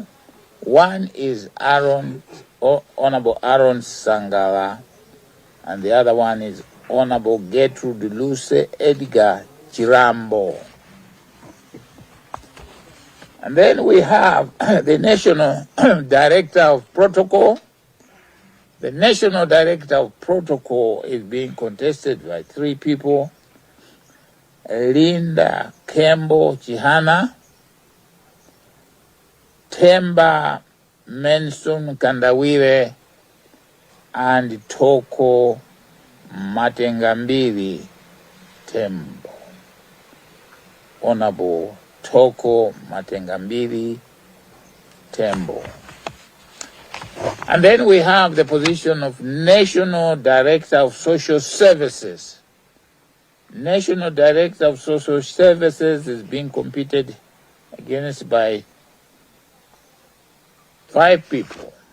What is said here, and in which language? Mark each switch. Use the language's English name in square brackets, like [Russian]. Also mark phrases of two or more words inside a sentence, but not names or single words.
[English] One is Honorable Aaron Sangala, and the other one is Honorable Gertrude Luce Edgar Chirambo. And then we have the National Director of Protocol. The National Director of Protocol is being contested by three people: Linda Kembo Chihana, Temba Menson Kandawire, and Toko Matengambili Tembo. Honorable Toko Matengambili Tembo. And then we have the position of National Director of Social Services. National Director of Social Services is being competed against by five people.